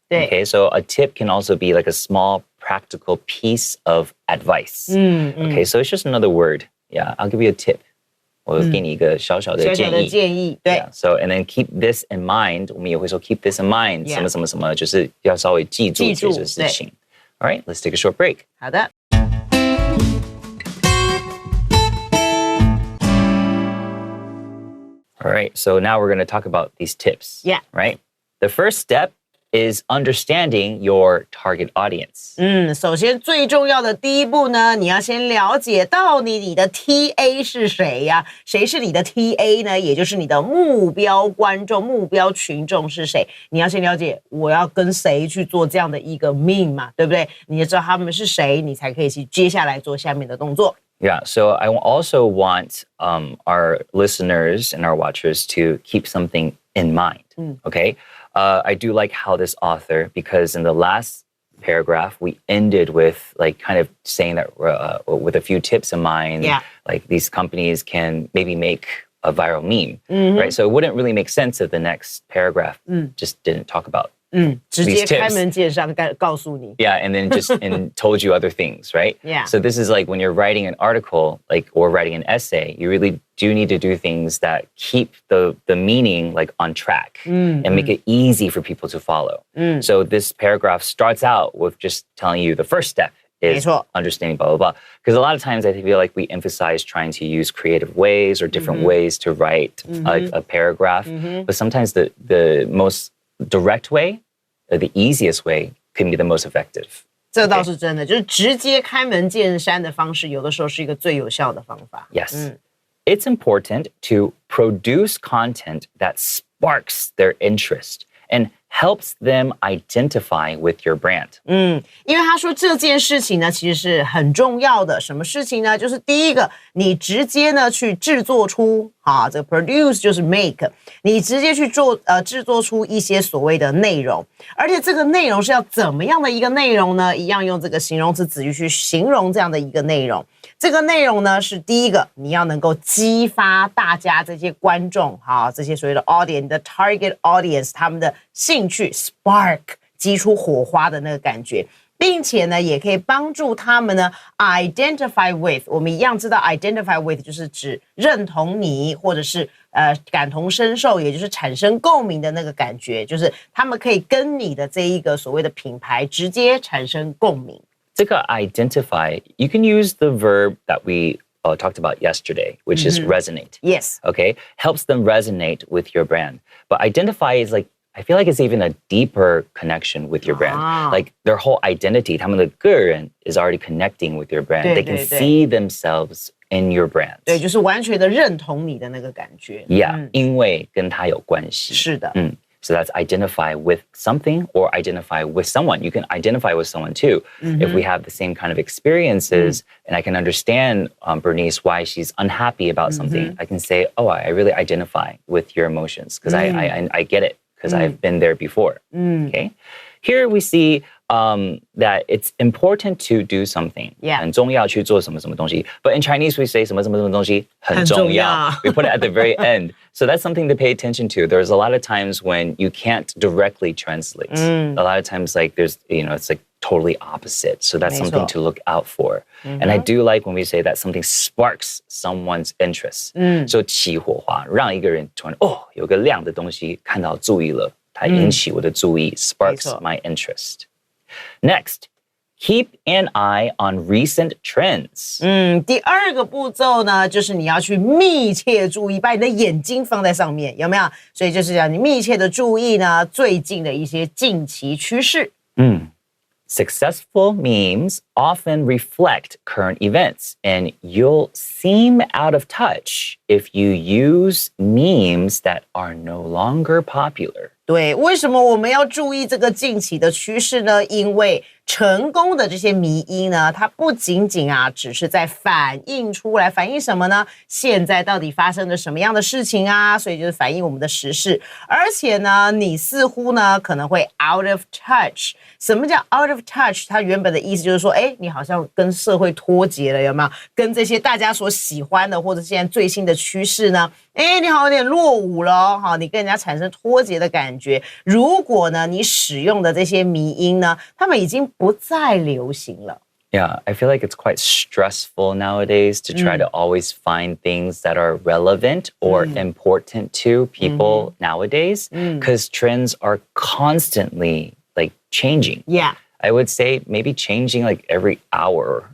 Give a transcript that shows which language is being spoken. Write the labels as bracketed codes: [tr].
[en] Okay, so a tip can also be a small practical piece of advice. Okay, so it's just another word. Yeah, I'll give you a tip. [zh] 我给你一个小小的建议，对。 [en] So and then keep this in mind. [zh] 我们也会说 [en] keep this in mind. [zh] 什么什么什么，就是要稍微记住这件事情。 [en] All right, let's take a short break. [zh] 好的。 [en] All right, so now we're going to talk about these tips. Yeah. Right? The first step is understanding your target audience. [zh] 首先最重要的第一步呢，你要先了解到你的 TA 是谁呀？谁是你的 TA 呢？也就是你的目标观众、目标群众是谁？你要先了解我要跟谁去做这样的一个 meme 嘛，对不对？你也知道他们是谁，你才可以去接下来做下面的动作。 [en] Yeah, so I also want our listeners and our watchers to keep something in mind, okay? I do like how this author, because in the last paragraph, we ended with like kind of saying that with a few tips in mind, like these companies can maybe make a viral meme, right? So it wouldn't really make sense if the next paragraph just didn't talk about [zh] 直接开门见山告诉你。 [en] Yeah, and then just and told you other things, right? Yeah. So this is like when you're writing an article, like or writing an essay, you really do need to do things that keep the meaning like on track and make it easy for people to follow. So this paragraph starts out with just telling you the first step is understanding blah, blah, blah. Because a lot of times I feel like we emphasize trying to use creative ways or different ways to write a paragraph. But sometimes the most direct way, or the easiest way, can be the most effective. [zh] 这倒是真的，就是直接开门见山的方式，有的时候是一个最有效的方法。 [en] Yes. It's important to produce content that sparks their interest and helps them identify with your brand. [zh] 因为他说这件事情呢，其实是很重要的。什么事情呢？就是第一个，你直接呢去制作出这个 produce 就是 make， 你直接去制作出一些所谓的内容，而且这个内容是要怎么样的一个内容呢？一样用这个形容词子语去形容这样的一个内容。这个内容呢是第一个，你要能够激发大家这些观众，这些所谓的 audience， 你的 target audience 他们的兴趣 spark， 激出火花的那个感觉。并且呢，也可以帮助他们呢 identify with。我们一样知道 identify with 就是指认同你，或者是感同身受，也就是产生共鸣的那个感觉，就是他们可以跟你的这一个所谓的品牌直接产生共鸣。 [en] 这个 identify, you can use the verb that we talked about yesterday, which is resonate. Yes. Okay? Helps them resonate with your brand. But identify is like, I feel like it's even a deeper connection with your brand. Like their whole identity, [zh] 他们的个人 [en] is already connecting with your brand. They can see themselves in your brand. [zh] 对，就是完全的认同你的那个感觉。 Yeah, 因为跟他有关系。是的。 [en] So that's identify with something or identify with someone. You can identify with someone too. If we have the same kind of experiences and I can understand Bernice why she's unhappy about something, I can say, oh, I really identify with your emotions because I get it because I've been there before. Okay. Here we see that it's important to do something. Yeah. [zh] 很重要去做什么什么东西. [en] But in Chinese we say [zh] 什么什么什么东西很重要. [en] We put it at the very end. So that's something to pay attention to. There's a lot of times when you can't directly translate. A lot of times like there's, it's like totally opposite. So that's something to look out for. And I do like when we say that something sparks someone's interest. [zh] So 起火花，让一个人突然有个亮的东西看到注意了，它引起我的注意 [en] sparks my interest. Next, keep an eye on recent trends. [zh] 第二个步骤呢，就是你要去密切注意，把你的眼睛放在上面，有没有？所以就是让你密切的注意呢，最近的一些近期趋势。 [en] Successful memes often reflect current events, and you'll seem out of touch if you use memes that are no longer popular. [zh] 对，为什么我们要注意这个近期的趋势呢？因为成功的这些迷因呢，它不仅仅只是在反映出来，反映什么呢？现在到底发生了什么样的事情啊？所以就是反映我们的时事。而且呢，你似乎呢可能会 out of touch。什么叫 out of touch？它原本的意思就是说，你好像跟社会脱节了，有没有？跟这些大家所喜欢的或者现在最新的趋势呢？你好像有点落伍了，你跟人家产生脱节的感觉。如果呢，你使用的这些迷因呢，他们已经不再流行了。 [en] Yeah, I feel like it's quite stressful nowadays to try to always find things that are relevant or important to people nowadays because trends are constantly like changing. Yeah. I would say maybe changing like every hour.